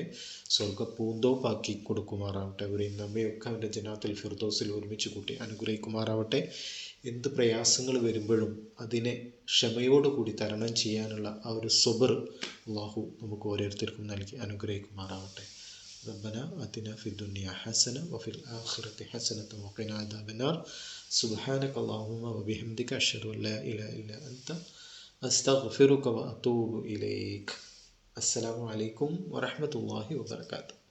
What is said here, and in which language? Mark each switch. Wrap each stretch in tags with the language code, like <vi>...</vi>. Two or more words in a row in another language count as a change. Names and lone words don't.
<ml>സ്വർഗ്ഗ പൂന്തോപ്പാക്കി കൊടുക്കുമാറാവട്ടെ. അവരെയും നമ്മയൊക്കെ അവൻ്റെ ജന്നാത്തുൽ ഫിർദൗസിൽ ഒരുമിച്ച് കൂട്ടി അനുഗ്രഹിക്കുമാറാവട്ടെ. എന്ത് പ്രയാസങ്ങൾ വരുമ്പോഴും അതിനെ ക്ഷമയോടുകൂടി തരണം ചെയ്യാനുള്ള ആ ഒരു സബർ അല്ലാഹു നമുക്ക് ഓരോരുത്തർക്കും നൽകി അനുഗ്രഹിക്കുമാറാവട്ടെ.</ml> <ar>ربنا آتنا في الدنيا حسنة وفي الآخرة حسنة وقنا عذاب النار. سبحانك اللهم وبحمدك أشهد أن لا إله إلا أنت أستغفرك وأتوب إليك. السلام عليكم ورحمة الله وبركاته.</ar>